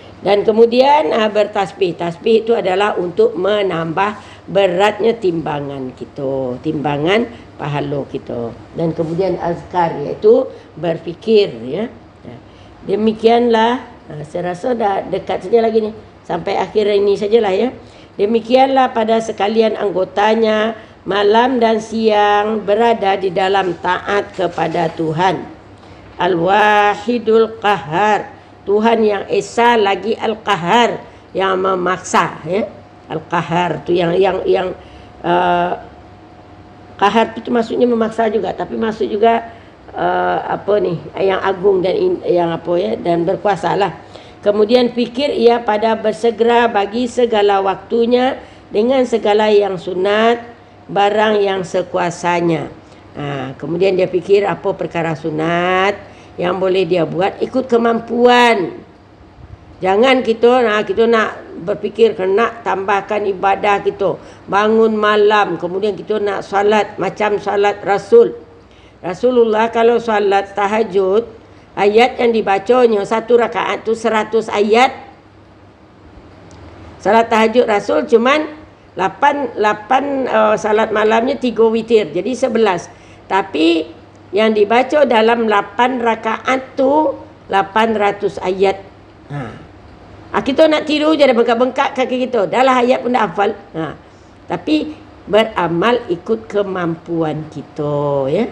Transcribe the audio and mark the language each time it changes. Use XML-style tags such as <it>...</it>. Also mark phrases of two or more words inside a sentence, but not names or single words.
<ms>Dan kemudian bertasbih. Tasbih itu adalah untuk menambah beratnya timbangan kita, timbangan pahala kita. Dan kemudian azkar, iaitu berfikir, ya. Demikianlah, saya rasa dah dekat saja lagi ni, sampai akhir ini sajalah, ya. Demikianlah pada sekalian anggotanya, malam dan siang berada di dalam taat kepada Tuhan. Al-Wahidul Qahar, Tuhan yang esa lagi Al-Qahar, yang memaksa, ya. Al-Qahar tu yang qahar itu maksudnya memaksa juga, tapi maksud juga yang agung dan dan berkuasalah. Kemudian fikir ia pada bersegera bagi segala waktunya dengan segala yang sunat, barang yang sekuasanya. Kemudian dia fikir apa perkara sunat yang boleh dia buat ikut kemampuan. Jangan kita nak berfikir nak tambahkan ibadah kita, bangun malam, kemudian kita nak salat macam salat Rasulullah kalau salat tahajud, ayat yang dibacanya satu rakaat tu 100 ayat. Salat tahajud Rasul cuman 8 salat malamnya 3 witir, jadi 11. Tapi yang dibaca dalam 8 rakaat tu 800 ayat. Kita nak tiru je dah bengkak-bengkak kaki kita. Dah lah ayat pun dah hafal. Tapi beramal ikut kemampuan kita, ya.</ms>